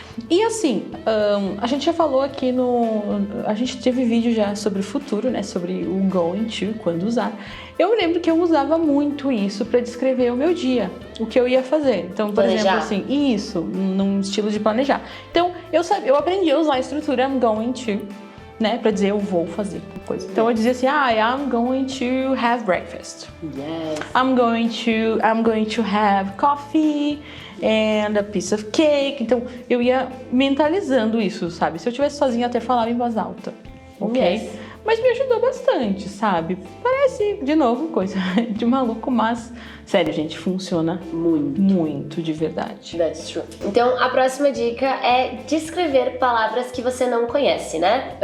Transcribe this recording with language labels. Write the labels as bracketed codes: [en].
[pt] E assim, a gente já falou aqui a gente teve vídeo já sobre o futuro, né? Sobre o going to, quando usar. Eu lembro que eu usava muito isso para descrever o meu dia, o que eu ia fazer. Então, por exemplo, assim, isso, num estilo de planejar. Então, eu aprendi a usar a estrutura I'm going to, né? Pra dizer eu vou fazer coisa. Então, eu dizia assim, [en] I'm going to have breakfast. Yes. I'm going to have coffee and a piece of cake. [pt] Então, eu ia mentalizando isso, sabe? Se eu estivesse sozinha, até falava em voz alta, ok? [en] Yes. [pt] Mas me ajudou bastante, sabe? Parece, de novo, coisa de maluco, mas, sério, gente, funciona muito de verdade. [en] That's true. [pt] Então, a próxima dica é descrever palavras que você não conhece, né?